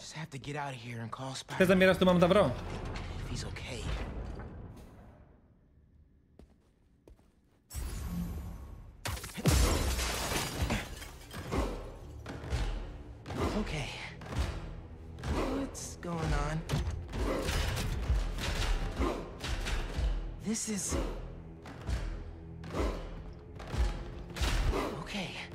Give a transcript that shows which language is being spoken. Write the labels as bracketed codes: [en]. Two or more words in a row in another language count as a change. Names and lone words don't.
[el] Θες να μοιραστούμε άμα τα βρω? [en] Okay. What's going on? This is... Okay.